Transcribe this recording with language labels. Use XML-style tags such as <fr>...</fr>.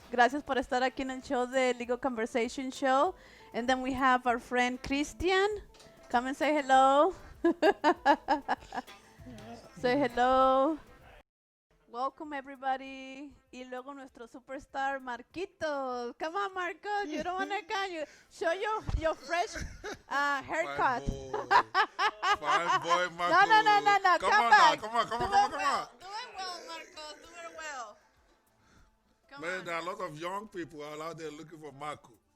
<es>Gracias por estar aquí en el show de Legal Conversation Show.</es> <en>And then we have our friend Christian. Come and say hello. Say hello. Welcome everybody.</en> <es>Y luego nuestro superstar Marquitos.</es> <en>Come on, Marcos. You don't want to come. You show your fresh haircut. Fine boy, Marcos. No. Come back. Come on. Do it well, Marcos. Do it well. Man, there are a lot of young people out there looking for Marco.</en>